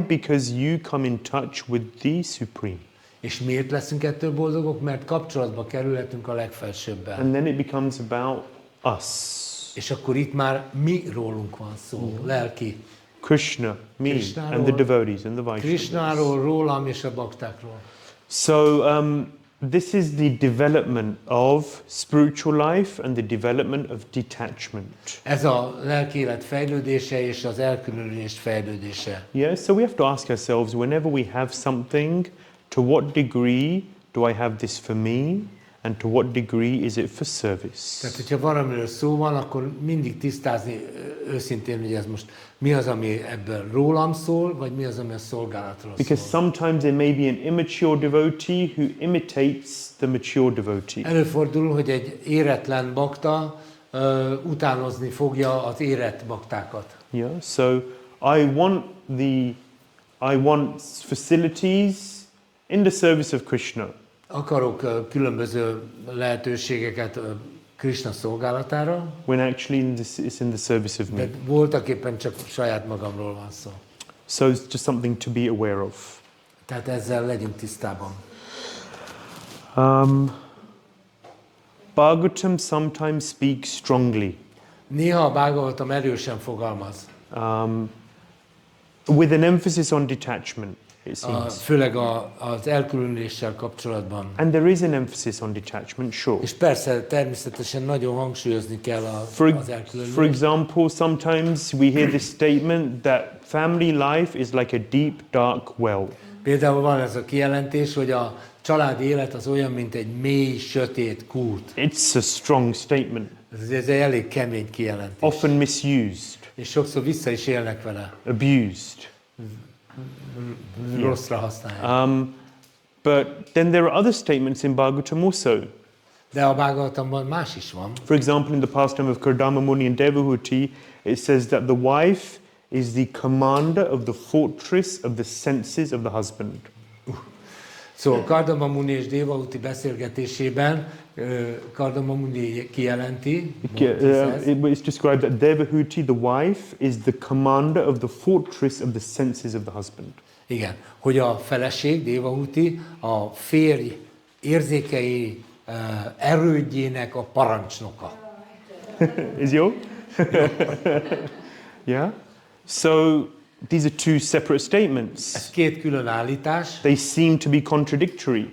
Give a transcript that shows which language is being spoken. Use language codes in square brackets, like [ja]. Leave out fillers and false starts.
[en] Because you come in touch with the Supreme. [hu] És miért leszünk ettől boldogok? Mert kapcsolatba kerülhetünk a legfelsőbbel. [en] And then it becomes about us. [hu] És akkor itt már mi rólunk van szó, lelki. [en] Krishna, me, and the devotees and the Vaishnavas. [hu] Krishnáról, rólam és a baktákról. [en] So this is the development of spiritual life and the development of detachment. [hu] Ez a lelki élet fejlődése és az elkülönülés fejlődése. [en] Yeah, so we have to ask ourselves, whenever we have something, to what degree do I have this for me, and to what degree is it for service? [hu] Tehát, hogyha valamiről szó van, akkor mindig tisztázni őszintén, hogy ez most mi az, ami ebből rólam szól, vagy mi az, ami a szolgálatról [en] Because [hu] szól. [en] sometimes there may be an immature devotee who imitates the mature devotee. [hu] Előfordul, hogy egy éretlen bakta utánozni fogja az érett baktákat. [en] Yeah, so I want facilities in the service of Krishna. [hu] Akarok különböző lehetőségeket Krishna szolgálatára, [en] When actually it's in the service of me. [hu] de voltak éppen csak saját magamról van szó. [en] So it's just something to be aware of. [hu] Tehát ezzel legyünk tisztában. [en] Bhagavatam sometimes speaks strongly. [hu] Néha a Bhagavatam erősen fogalmaz. [en] With an emphasis on detachment, it seems. [hu] Főleg az elkülönüléssel kapcsolatban. [en] And there is an emphasis on detachment, sure. [hu] És persze, természetesen nagyon hangsúlyozni kell az [en] For [hu] elkülönülést. [en] example, sometimes we hear this statement that family life is like a deep, dark well. [hu] Például van ez a kijelentés, hogy a családi élet az olyan, mint egy mély, sötét kút. [en] It's a strong statement, [hu] Ez egy elég kemény kijelentés. [en] often misused, [hu] És sokszor vissza is élnek vele. [en] abused. [hu] Rosszra használják. [en] But then there are other statements in Bhagavatam also. [hu] De a Bhagavatamban más is van. [en] For example, in the pastime of Kardama Muni and Devahuti, it says that the wife is the commander of the fortress of the senses of the husband. [hu] Szóval Kardama Muni és Devahuti beszélgetésében Kardama Muni kijelenti, [en] It's described that Devahuti, the wife, is the commander of the fortress of the senses of the husband. [hu] igen, hogy a feleség, Devahuti, a férj érzékei erődjének a parancsnoka. [en] Is you? Yeah? So these are two separate statements. [hu] Ez két külön állítás. [en] They seem to be contradictory.